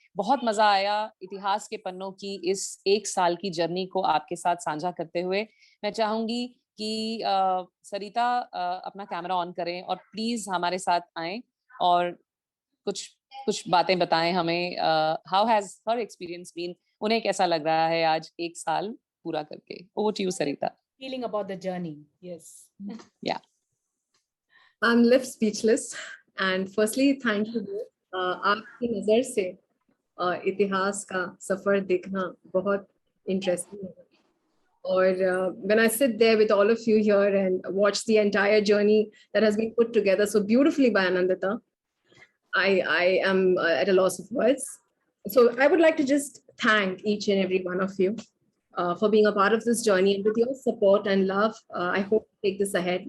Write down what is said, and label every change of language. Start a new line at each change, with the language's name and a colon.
Hindi: बहुत मजा आया इतिहास के पन्नों की इस एक साल की जर्नी को आपके साथ साझा करते हुए. मैं चाहूंगी कि सरिता अपना कैमरा ऑन करें और प्लीज हमारे साथ आएं और कुछ बातें बताएं हमें.
English: how has her experience been,
Hindi: उन्हें कैसा लग रहा है आज एक साल पूरा करके.
English: Over to you Sarita. Feeling about the journey. Yes. Yeah. I'm left speechless. And firstly, thank you both.
Hindi: आपकी नजर से इतिहास का सफर देखना बहुत इंटरेस्टिंग है. और
English: when I sit there with all of you here and watch the entire journey that has been put together so beautifully by Anandita, I am at a loss of words. So I would like to just thank each and every one of you for being a part of this journey, and with your support and love, I hope to take this ahead.